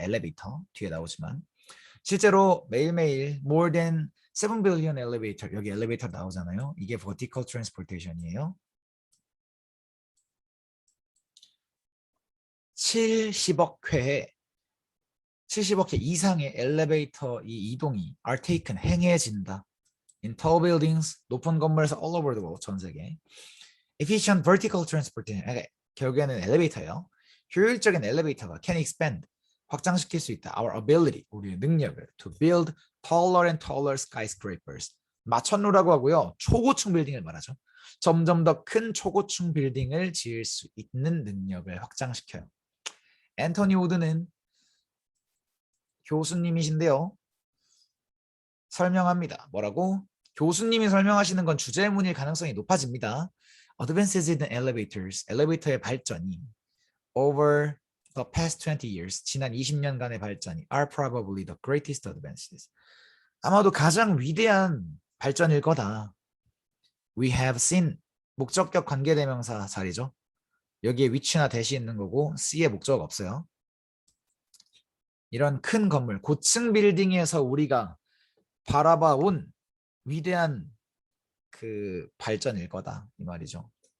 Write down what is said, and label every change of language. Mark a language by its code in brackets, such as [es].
[ko] 엘리베이터 뒤에 나오지만 실제로 매일매일 [en] more than 7 billion elevator [ko] 여기 엘리베이터 나오잖아요. 이게 vertical transportation이에요. 70억 회에 70억 회 이상의 엘리베이터 이 이동이 [en] are taken [ko] 행해진다. [en] In tall buildings [ko] 높은 건물에서 [en] all over the world [ko] 전 세계. [en] Efficient vertical transportation [ko] 결국에는 엘리베이터예요. 효율적인 엘리베이터가 [en] can expand [ko] 확장시킬 수 있다. [en] Our ability [ko] 우리의 능력을 [en] to build taller and taller skyscrapers [ko] 마천루라고 하고요. 초고층 빌딩을 말하죠. 점점 더 큰 초고층 빌딩을 지을 수 있는 능력을 확장시켜요. 앤토니 우드는 교수님이신데요. 설명합니다. 뭐라고? 교수님이 설명하시는 건 주제문일 가능성이 높아집니다. [en] Advances in elevators, [ko] 엘리베이터의 발전이 [en] over the past 20 years, [ko] 지난 20년간의 발전이 [en] are probably the greatest advances. [ko] 아마도 가장 위대한 발전일 거다. [en] We have seen, [ko] 목적격 관계대명사 자리죠. 여기에 위치나 대시 있는 거고 C에 목적 없어요. 이런 큰 건물, 고층 빌딩에서 우리가 바라봐온 위대한 그 발전일 거다 이 말이죠.